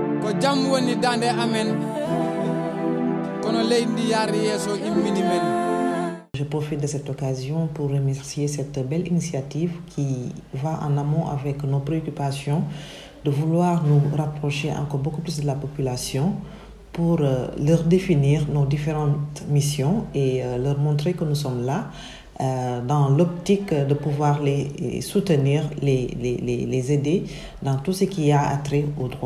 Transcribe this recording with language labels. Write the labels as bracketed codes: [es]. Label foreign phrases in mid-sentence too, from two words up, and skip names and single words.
[ff] jam woni dande amen kono leydi yaari yeso immini men. [fr] Je profite de cette occasion pour remercier cette belle initiative qui va en amont avec nos préoccupations de vouloir nous rapprocher encore beaucoup plus de la population pour leur définir nos différentes missions et leur montrer que nous sommes là dans l'optique de pouvoir les soutenir, les aider dans tout ce qui a trait au droit.